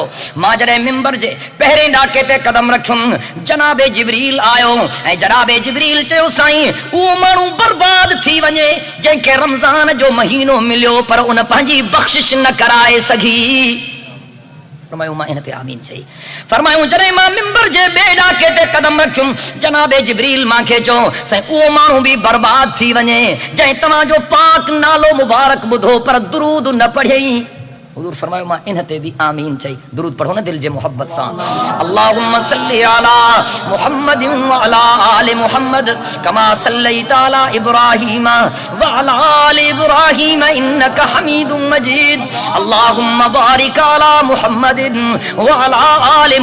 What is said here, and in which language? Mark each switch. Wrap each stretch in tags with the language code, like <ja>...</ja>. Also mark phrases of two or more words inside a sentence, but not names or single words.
<sd>मां जॾहिं मिंबर जे पहिरें ॾाके ते कदम रखियुमि जनाबे जिब्रील आयो ऐं जनाबे जिब्रील चयो साईं उहो माण्हू बर्बाद थी वञे जंहिंखे रमज़ान जो महीनो मिलियो पर उन पंहिंजी बख़्शिश न कराए सघी। फरमायो मां इन ते आमीन चई। फरमायो जॾहिं मां मिंबर जे ॿिए ॾाके ते कदम रखियुमि जनाबे जिब्रील मूंखे चयो साईं उहो माण्हू बि बर्बाद थी वञे जंहिं तव्हांजो पाक नालो मुबारक ॿुधो पर दुरूद न पढ़ियई। حضور فرمایا ماں انہ تے بھی آمین چاہی درود پڑھو نا دل جے محبت سان</sd> <ar>اللہم صلی علی محمد وعلی آل محمد کما صلیت علی ابراہیم وعلی آل ابراہیم انک حمید مجید اللہم بارک علی محمد وعلی آل</ar>